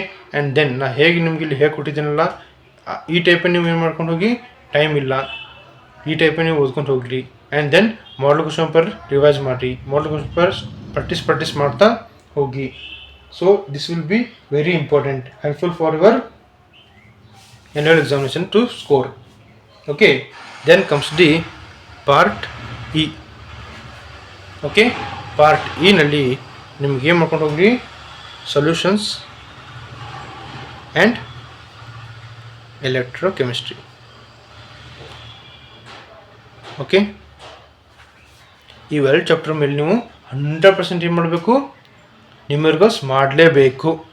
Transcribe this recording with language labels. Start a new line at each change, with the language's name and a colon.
Kannada: And then ನಾ ಹೇಗೆ ನಿಮ್ಗೆ ಇಲ್ಲಿ ಹೇಗೆ ಕೊಟ್ಟಿದ್ದೀನಲ್ಲ, ಈ ಟೈಪನ್ನು ನೀವು ಏನು ಮಾಡ್ಕೊಂಡು ಹೋಗಿ, ಟೈಮ್ ಇಲ್ಲ, ಈ ಟೈಪನ್ನು ನೀವು ಓದ್ಕೊಂಡು ಹೋಗ್ರಿ. And then model question paper revise ಮಾಡಿರಿ. ಮಾಡಲ್ ಕ್ವಶನ್ ಪೇಪರ್ ಪ್ರಾಕ್ಟೀಸ್ ಮಾಡ್ತಾ ಹೋಗಿ.
English: So this will be very important, helpful for your annual examination to score. Okay, then comes the part E.
Kannada: Okay, part E ನಲ್ಲಿ ನಿಮ್ಗೆ ಏನು ಮಾಡ್ಕೊಂಡು ಹೋಗ್ರಿ, solutions and electrochemistry. Okay, ಇವೆರಡು chapter ಮೇಲೆ ನೀವು 100% ಏನು ಮಾಡಬೇಕು, ನ್ಯೂಮೆರಿಕಲ್ಸ್ ಮಾಡಲೇಬೇಕು.